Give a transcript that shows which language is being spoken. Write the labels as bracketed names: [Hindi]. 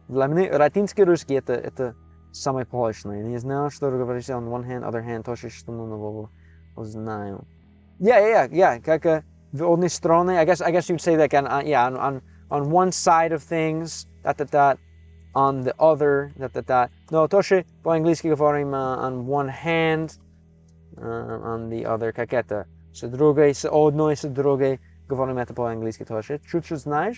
[Russian] Для меня латинский русский это самое прочное. Не знаю, что говорить [English] on one hand, other hand, [Russian] тоже что нового знаю. [English] Yeah. [Russian] Как в одной стороне, [English] I guess you would say that on one side of things, that, on the other, that. [Russian] No, тоже по-английски говорим [English] on one hand, on the other, [Russian] как это. С другой, с одной, с другой говорим это по-английски тоже. Чуть-чуть знаешь?